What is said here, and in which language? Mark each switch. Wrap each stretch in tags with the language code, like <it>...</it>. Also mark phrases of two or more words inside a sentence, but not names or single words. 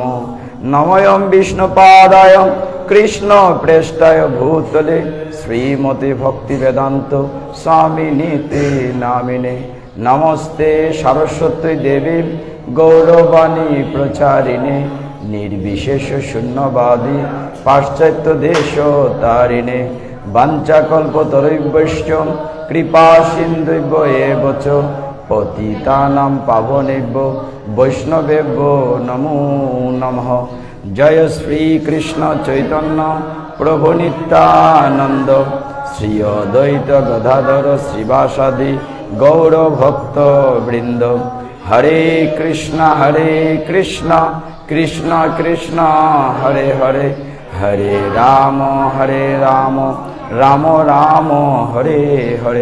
<sa>নময়ং বিষ্ণুপাদায় কৃষ্ণ প্রেষ্টায় ভূতলে শ্রীমতে ভক্তি বেদান্ত স্বামিনীতে নামিনে। নমস্তে সরস্বতী দেবী গৌরবাণী প্রচারিণে নির্বিশেষ শূন্যবাদী পাশ্চাত্য দেশ তারিণে। বাঞ্ছাকল্পতরুভ্যশ্চ কৃপা সিন্ধুভ্য এব চ পতিতানাং পাবনেভ্যো বৈষ্ণবেভ্যো নমো নমঃ। জয় শ্রী কৃষ্ণ চৈতন্য প্রভু নিত্যানন্দ শ্রী অদ্বৈত গদাধর শ্রীবাসাদি গৌর ভক্ত বৃন্দ। হরে কৃষ্ণ কৃষ্ণ কৃষ্ণ হরে হরে, হরে রাম রাম রাম হরে হরে।</sa>